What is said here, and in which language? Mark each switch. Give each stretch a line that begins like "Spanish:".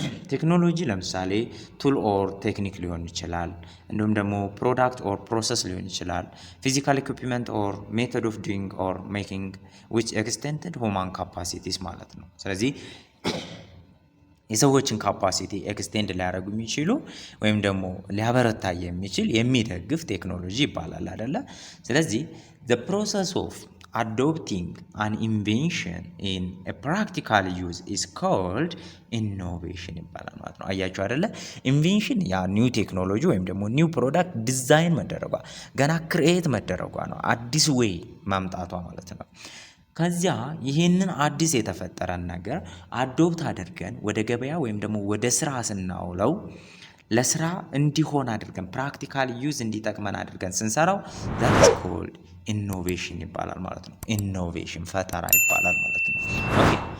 Amharic: ቴክኖሎጂ ለምሳሌ
English: ቱል ኦር ቴክኒክ
Amharic: ሊሆን ይችላል። እንዲሁም ደግሞ
English: ፕሮዳክት ኦር ፕሮሰስ
Amharic: ሊሆን ይችላል።
English: ፊዚካል ኢኩፕመንት ኦር ሜቶድ ኦፍ ዱይንግ ኦር ሜኪንግ ዊች ኤክስቴንድድ ሁማን ካፓሲቲስ
Amharic: ማለት ነው። ስለዚህ የሰዎችን ካፓሲቲ ኤክስቴንድ ሊያደርጉ የሚችሉ ወይም ደግሞ ሊያበረታ የሚችል የሚደግፍ ቴክኖሎጂ ይባላል አይደለ? ስለዚህ
English: the process of adopting an invention in a practical use is called innovation
Amharic: ይባላል ማለት ነው። አያችሁ አይደለ? ኢንቬንሽን ያ ኒው ቴክኖሎጂ ወይም ደግሞ ኒው ፕሮዳክት ዲዛይን መደረጓ ገና ክሪኤት መደረጓ ነው፣ አዲስ ዌይ ማምጣቷ ማለት ነው። ከዚያ ይህንን አዲስ የተፈጠረን ነገር አዶፕት አድርገን ወደ ገበያ ወይም ደግሞ ወደ ስራ ስናውለው ለስራ እንዲሆን አድርገን ፕራክቲካል ዩዝ እንዲጠቅመን አድርገን ስንሰራው
English: that is called innovation
Amharic: ይባላል ማለት ነው። ኢኖቬሽን ፈጠራ ይባላል ማለት ነው። ኦኬ